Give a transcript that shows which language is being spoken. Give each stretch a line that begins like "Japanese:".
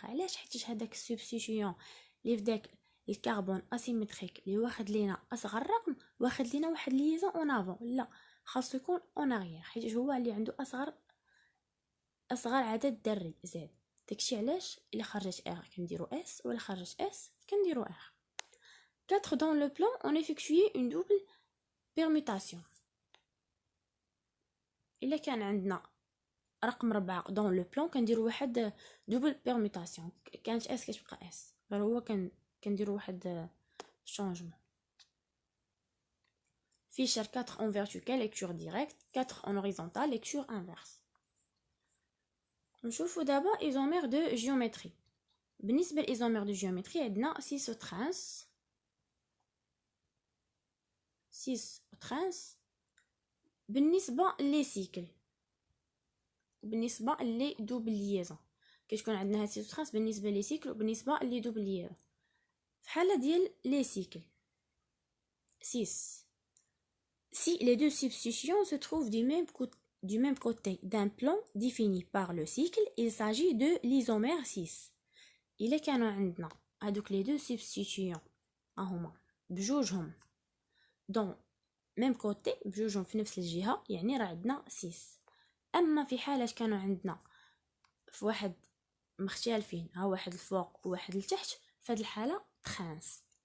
Arabic: علاش؟ حيت هذاك السبستيتيون اللي في داك الكربون اسيمتريك اللي واخد لينا اصغر رقم واخد لينا واحد ليزون اون افون، لا خاصو يكون اون اغيير حيت هو اللي عنده اصغر عدد ذري زاد. داكشي علاش الا خرجت اغ كنديرو اس ولا خرجت اس كنديرو اغ.
French: 4 dans le plan on effectué une double permutation.
Arabic: الا كان عندنا رقم 4
French: dans le plan
Arabic: كنديرو واحد
French: double permutation.
Arabic: كانت اس كتبقى اس، غير هو كنديرو واحد changement.
French: Fischer 4 en vertical lecture directe، 4 en horizontal lecture inverse.
Arabic: نشوفوا دابا ايزومير دو جيومتري. بالنسبه لايزومير دو جيومتري عندنا 6 ترانس 6 ترانس. بالنسبه لي سيكل بالنسبه لي دوبل ليزون كتكون عندنا 6 ترانس بالنسبه لي سيكل وبالنسبه لي دوبل ليزون. في حاله ديال
French: لي سيكل 6 si les deux substitutions se trouvent du même côté d'un plan défini par le cycle, il s'agit de l'isomère 6.
Arabic: إلا كانوا عندنا هادوك لي دو سبستيتيون هما بجوجهم دون ميم كوتي بجوجهم في نفس الجهه يعني راه عندنا 6. اما في حاله كانوا عندنا في واحد مختلفين، ها واحد الفوق وواحد لتحت، فهاد الحاله ترانس.